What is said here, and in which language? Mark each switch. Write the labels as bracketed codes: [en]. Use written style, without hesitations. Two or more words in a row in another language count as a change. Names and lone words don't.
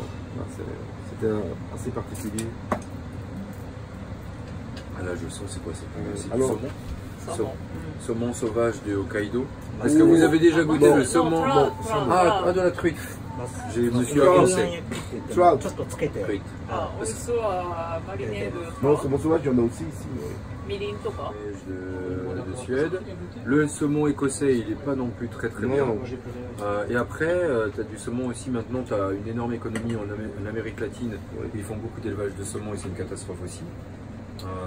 [fr] C'était assez particulier. Ah là, je sens, c'est quoi? C'est du alors, saumon. Saumon sauvage de Hokkaido. Est-ce que vous avez déjà goûté le saumon? Ah, de la truite. Je me suis avancé. [en] Trout. [ja] ちょっとつけて、 [fr] Truite. [ja] あ、美味しそうはマリネード [fr] Non, c'est bon sauvage, il y en a aussi ici. [ja] みりんとか [fr] De Suède. Le saumon écossais, il n'est pas non plus très très bien. Non. Et après, tu as du saumon aussi. Maintenant, tu as une énorme économie en Amérique latine. Ils font beaucoup d'élevage de saumon et c'est une catastrophe aussi.